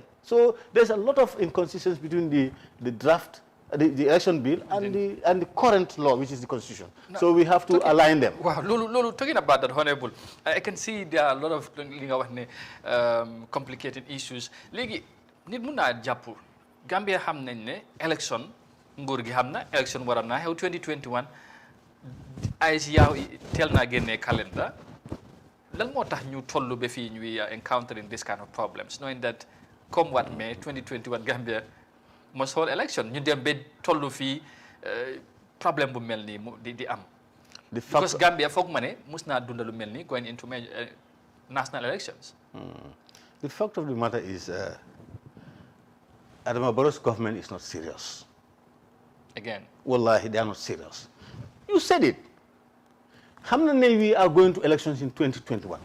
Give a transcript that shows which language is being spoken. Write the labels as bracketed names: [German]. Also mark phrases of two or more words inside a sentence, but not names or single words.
[English] So there's a lot of inconsistency between the draft, the election bill, and the current law, which is the constitution. No, so we have to align them. Wow, Lulu, talking about that, Honorable, I can see there are a lot of complicated issues. [Wolof] Nit mun naa jàpp Gambia xam nañ ne élection nguur gi xam na élection waram naa xew 2021 ay si yaaw teel naa génnee calendar lan moo tax ñu tollu ba fii ñuy [English] encountering this kind of problems knowing that come what may 2021 Gambia must hold election [Wolof] ñu dem ba tollu fii problème bu mel nii di am because Gambia foog ma ne mus naa dunda lu mel nii [English] going into national elections. The fact of the matter is Adama Barrow's government is not serious. Again. Wallahi, they are not serious. You said it. How many we are going to elections in 2021?